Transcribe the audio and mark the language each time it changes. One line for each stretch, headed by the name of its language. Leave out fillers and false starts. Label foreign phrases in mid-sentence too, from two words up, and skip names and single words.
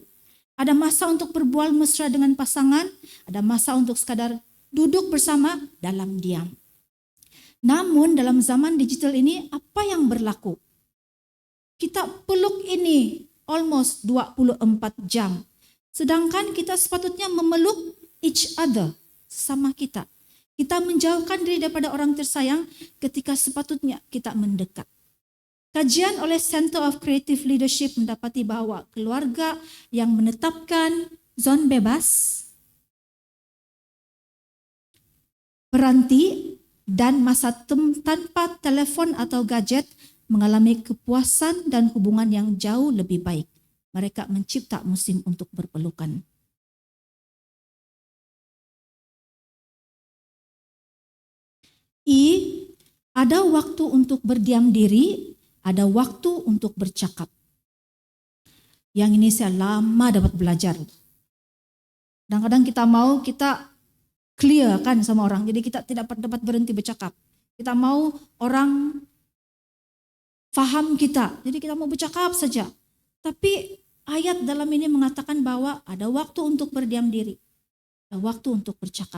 Malay: Ada masa untuk berbual mesra dengan pasangan, ada masa untuk sekadar duduk bersama dalam diam. Namun dalam zaman digital ini apa yang berlaku? Kita peluk ini almost 24 jam. Sedangkan kita sepatutnya memeluk
English: each other,
Malay: sama kita. Kita menjauhkan diri daripada orang tersayang ketika sepatutnya kita mendekat. Kajian oleh Center of Creative Leadership mendapati bahwa keluarga yang menetapkan zon bebas, berhenti, dan masa tanpa telepon atau gadget mengalami kepuasan dan hubungan yang jauh lebih baik. Mereka mencipta musim untuk berpelukan. Ada waktu untuk berdiam diri, ada waktu untuk bercakap. Yang ini saya lama dapat belajar. Kadang-kadang kita clear kan sama orang, jadi kita tidak dapat berhenti bercakap. Kita mau orang faham kita, jadi kita mau bercakap saja. Tapi ayat dalam ini mengatakan bahwa ada waktu untuk berdiam diri, ada waktu untuk bercakap.